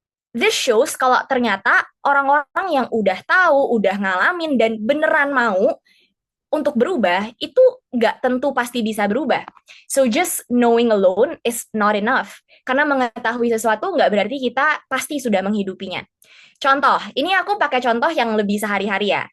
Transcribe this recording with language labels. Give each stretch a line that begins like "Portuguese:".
English: This shows
Indonesian: kalau ternyata orang-orang yang udah tahu, udah ngalamin, dan beneran mau untuk berubah, itu nggak tentu pasti bisa berubah.
English: So just knowing alone is not enough.
Indonesian: Karena mengetahui sesuatu nggak berarti kita pasti sudah menghidupinya. Contoh, ini aku pakai contoh yang lebih sehari-hari ya.